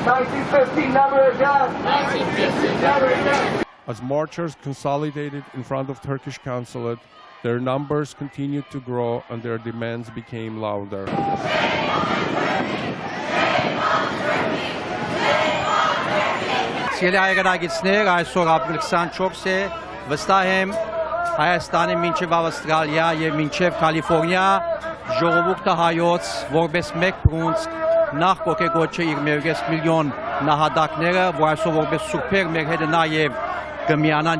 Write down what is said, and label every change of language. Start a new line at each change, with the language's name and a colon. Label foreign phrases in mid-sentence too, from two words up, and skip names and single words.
English: 1915 never again! 1915 never again! As marchers consolidated in front of Turkish Consulate, their numbers continued to grow and their demands became louder.
Armenian: Սիրելի հայրենակիցներ, այսօր ապրիլ 24 է, վստահ եմ Հայաստանի մինչև Ավստրալիա եւ մինչև Կալիֆոռնիա ժողովուրդը հայոց որպես մեկ բռունցք նախ կոգեգոչը իր 1 միլիոն նահատակները, որ այսօր որպես սուրբեր մեր հետ նաեւ կմիանան